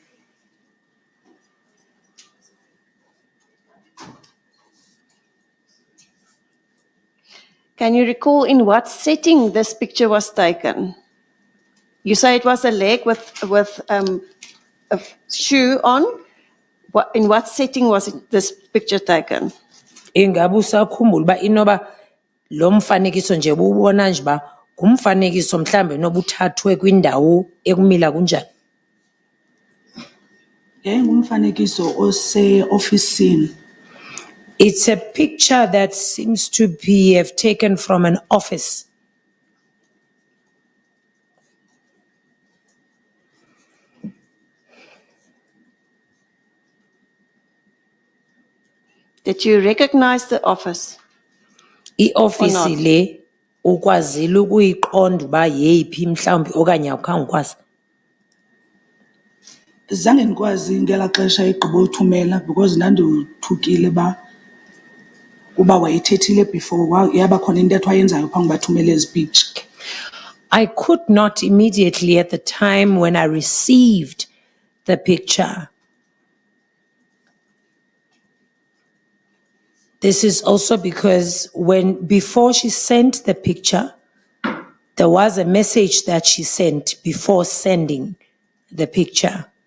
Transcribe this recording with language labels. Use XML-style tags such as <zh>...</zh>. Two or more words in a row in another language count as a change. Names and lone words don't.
<en>Can you recall in what setting this picture was taken? You say it was a leg with a shoe on. In what setting was this picture taken?</en> <xh>Ingabe usakhumbula uba inoba lo mfanekiso nje ubona nje uba ngumfanekiso mhlambe noba uthathwe kwindawo ekumila kunjani? Ngumfanekiso ose-ofisini.</xh> <en>It's a picture that seems to have taken from an office. Did you recognize the office?</en> <xh>I-office</xh> <en>Or not?</en> <xh>le ukwazile ukuyiqonda uba yeyiphi mhlawumbi okanye awukhange ukwazi. Zange ndikwazi ngelaa xesha igqiba uthumela because ndandothukile uba wayethethile before yaba khona into ethi wayenzayo phambi bathumele ezi picture.</xh> <en>I could not immediately at the time when I received the picture. This is also because before she sent the picture, there was a message that she sent before sending the picture.</en>